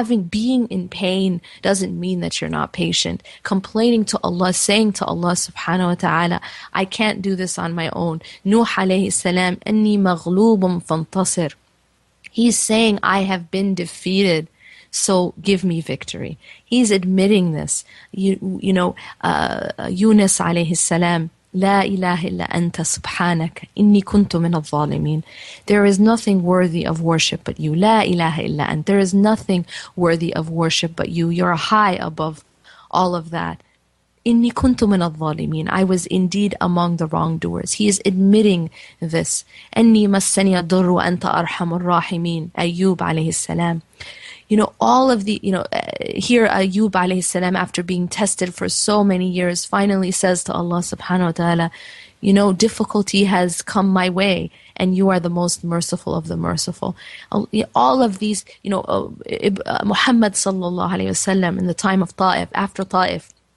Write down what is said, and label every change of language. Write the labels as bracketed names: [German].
[English] Being in pain doesn't mean that you're not patient. Complaining to Allah, saying to Allah subhanahu wa ta'ala, I can't do this on my own. [Arabic] Nuh alayhi salam, anni maghlubun fantasir. [English] He's saying, I have been defeated, so give me victory. He's admitting this. [Arabic] Yunus alayhi salam, لا إله إلا أنت سبحانك إني كنت من الظالمين. [English] There is nothing worthy of worship but you. [Arabic] لا إله إلا أنت. [English] There is nothing worthy of worship but you. You're high above all of that. [Arabic] إني كنت من الظالمين. [English] I was indeed among the wrongdoers. He is admitting this. [Arabic] أني مسني الضر وأنت أرحم الراحمين. Ayyub alayhi salam. [English] All of the, here Ayyub alayhi salam, after being tested for so many years, finally says to Allah subhanahu wa ta'ala, difficulty has come my way, and you are the most merciful of the merciful. All of these, Muhammad sallallahu alayhi wa sallam, in the time of Ta'if, after Ta'if,